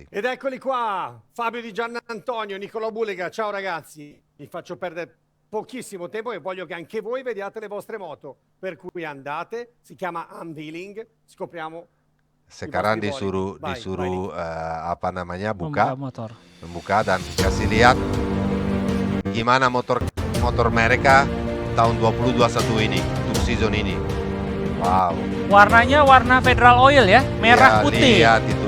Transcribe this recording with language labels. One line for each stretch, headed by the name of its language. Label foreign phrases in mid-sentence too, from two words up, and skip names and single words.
Italian: Ed eccoli qua, Fabio Di Giannantonio, Nicolò Bulega. Ciao ragazzi, vi faccio perdere pochissimo tempo e voglio che anche voi vediate le vostre moto. Per cui andate, si chiama unveiling, scopriamo.
Indonesian: Sekarang
Italian: I vostri voli.
Indonesian: disuruh
Italian: Vai,
Indonesian: apa namanya Membuka buka motor. membuka dan kasih lihat gimana motor mereka tahun 2021 ini untuk season ini. Wow. Warnanya warna Federal Oil ya, merah Ya, putih. lihat itu